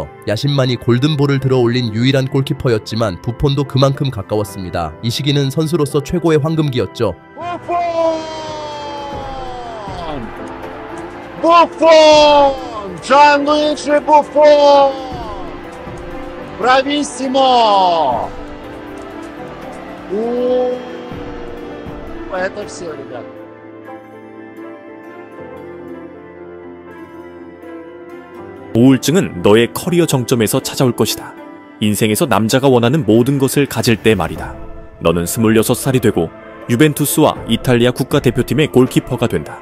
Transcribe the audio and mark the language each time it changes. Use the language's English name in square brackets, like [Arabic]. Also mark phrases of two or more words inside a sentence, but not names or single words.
[Korean] 야신만이 골든볼을 들어올린 유일한 골키퍼였지만 부폰도 그만큼 가까웠습니다. 이 시기는 선수로서 최고의 황금기였죠. Buffon! Gianluigi Buffon! [Russian] Bravissimo! Это все, ребят. [Korean] 우울증은 너의 커리어 정점에서 찾아올 것이다. 인생에서 남자가 원하는 모든 것을 가질 때 말이다. 너는 26살이 되고 유벤투스와 이탈리아 국가대표팀의 골키퍼가 된다.